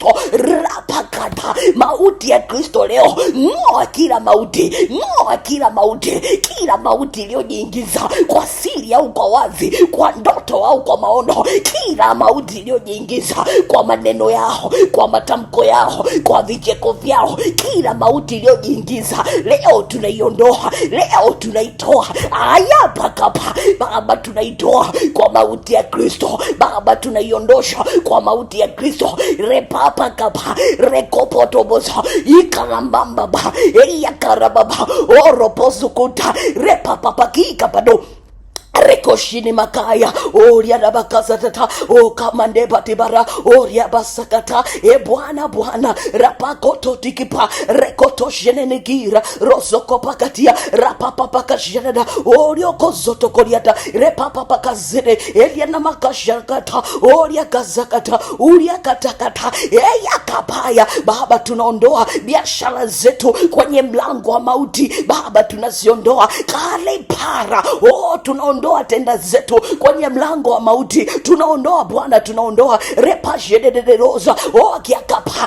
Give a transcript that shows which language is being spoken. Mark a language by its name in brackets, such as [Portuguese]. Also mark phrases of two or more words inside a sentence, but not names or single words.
[Swahili] Rapakata mauti ya Kristo leo, ng'oa kila mauti, kila mauti iliyojiingiza kwa siri au kwa wazi, kwa ndoto ndoto au kwa maono, kila mauti iliyojiingiza kwa maneno yao, kwa matamko yao, kwa vicheko vyao, kila mauti iliyojiingiza leo tunaiondoa, leo tunaitoa. Aya pakapa Baba, tunaitoa kwa mauti ya Kristo. Baba, tunaiondosha kwa mauti ya Kristo. Repapa kapa rekopotoboza ikarambamba ba yakarababa oroposukuta repapa kikapado rekoshini makaya oria dabakazatata o kamande batibara oria basakata Bwana rapakoto tikipa rekoto shenenigira rosoko pakatia rapapa pakashenada orio kozoto koriata repapa pakazene elia na makashakata oria kazakata uria katakata yakapaya. Baba, tunaondoa biashara zetu kwenye mlango wa mauti. Baba, tunaziondoa kale para tunaondoa tenda zetu kwenye mlango wa mauti. Tunaondoa Bwana, tunaondoa repashedederoza kiakapa.